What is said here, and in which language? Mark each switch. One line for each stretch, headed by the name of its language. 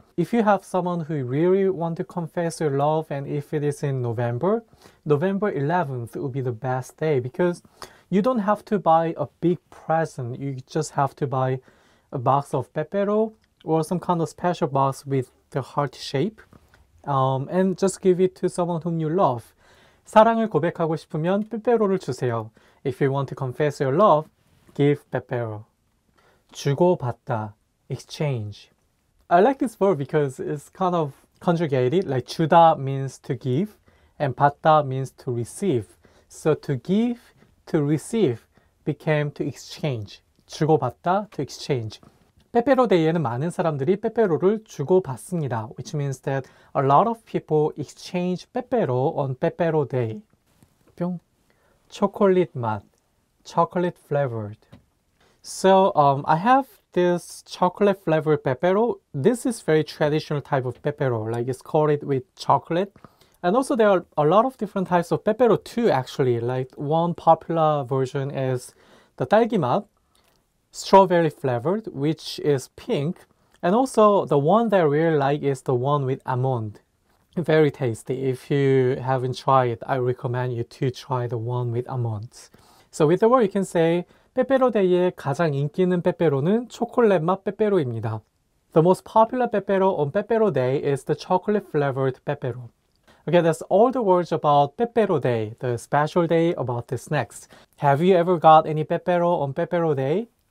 English: If you have someone who really want to confess your love, and if it is in November 11th would be the best day, because you don't have to buy a big present. You just have to buy a box of pepero or some kind of special box with the heart shape, and just give it to someone whom you love.
Korean: 사랑을 고백하고 싶으면 빼빼로를 주세요.
English: If you want to confess your love, give pepero. 주고받다, exchange. I like this verb because it's kind of conjugated. Like 주다 means to give, and 받다 means to receive. So to give, to receive became to exchange. 주고받다, to exchange.
Korean: 빼빼로 데이에는 많은 사람들이 빼빼로를 주고받습니다,
English: which means that a lot of people exchange 빼빼로 on 빼빼로 day. 뿅. 초콜릿 맛, chocolate flavored. So I have this chocolate flavored pepero. This is very traditional type of pepero, like it's coated with chocolate. And also there are a lot of different types of pepero too, actually. Like one popular version is the 딸기맛, strawberry flavored, which is pink. And also the one that I really like is the one with almond. Very tasty. If you haven't tried it, I recommend you to try the one with almonds. So with the word you can say
Korean: 빼빼로데이의 가장 인기 있는 빼빼로는 초콜릿 맛 빼빼로입니다.
English: The most popular 빼빼로 on Pepero Day is the chocolate flavored 빼빼로. Okay, that's all the words about Pepero Day, the special day about the snacks. Have you ever got any 빼빼로 on Pepero Day?